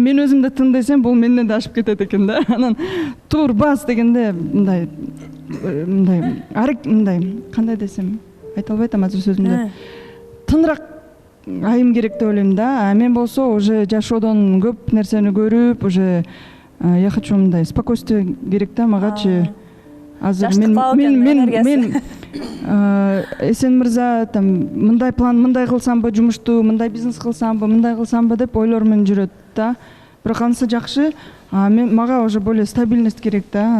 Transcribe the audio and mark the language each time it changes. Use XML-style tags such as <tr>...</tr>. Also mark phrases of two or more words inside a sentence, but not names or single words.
<ky>Мен өзүм да тын десем, бул менден да ашып кетет экен да. Анан тур бас дегенде мындай кандай десем, айта албай атам азыр сөзүмдү. Тыныраак айым керек деп ойлойм да. Мен болсо уже жашоодон көп нерсени көрүп,</ky> <ru>уже я хочу</ru> <ky>мындай спокойствие керек да магачы. Азыр мен Эсен мырза там мындай план, мындай кылсамбы жумушту, мындай бизнес кылсамбы, мындай кылсамбы деп ойлор менен жүрөт да. Бирок анысы жакшы. Мага</ky> <ru>уже более стабильность</ru> <ky>керек да.</ky>